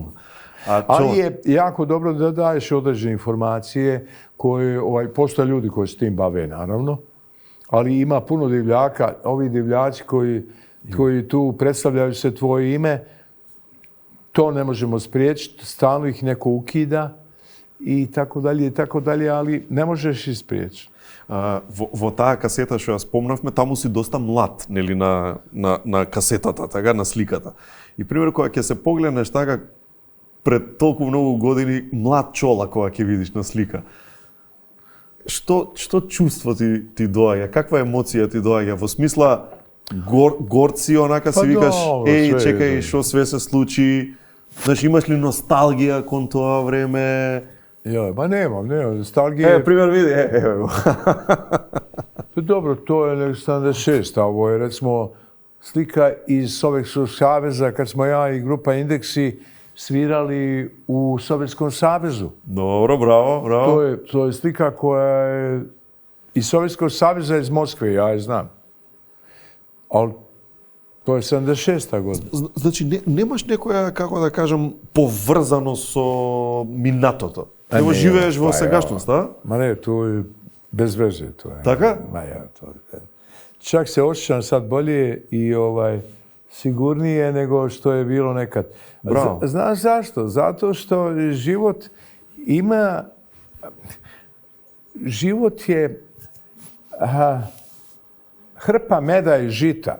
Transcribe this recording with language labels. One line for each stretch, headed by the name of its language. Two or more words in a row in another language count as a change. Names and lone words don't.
Serbian: Ali je jako dobro da daješ određene informacije koje, postoje ljudi koji s tim bave, naravno, ali ima puno divljaka, ovi divljaci koji tu predstavljaju se tvoje ime, to ne možemo spriječiti, stalno ih neko ukida i tako dalje, ali ne možeš ih spriječiti.
Macedonian: Во таа касета што ја спомнавме, таму си доста млад, нели, на касетата, така, на сликата. И пример, кога ќе се погледнеш така, пред толку многу години, млад чола кога ќе видиш на слика. Што чувство ти доаѓа? Каква емоција ти доаѓа? Во смисла, горци, онака си викаш, чекај, што све се случи? Знаеш, имаш ли носталгија кон тоа време?
Serbian: Ba nemam, nostalgije... Primjer vidi, evo. Dobro, to je 76, a ovo je recimo slika iz Sovjetskog saveza kad smo ja i grupa Indeksi svirali u Sovjetskom savezu. Dobro, bravo. To je slika koja je iz Sovjetskog saveza iz Moskve, ja je znam. Ali to je 76. godina. Znači, nemaš nekoја,
Macedonian: како да кажам, поврзано со минатото? Нема живееш во сегашност, да?
Serbian: Ma ne, to je bez veze. To je.
Macedonian: Така?
Serbian: Ma ja, to je. Čak se osjećam sad bolje i sigurnije nego što je bilo nekad. Bravo. Znaš zašto? Zato što život je hrpa meda i žita.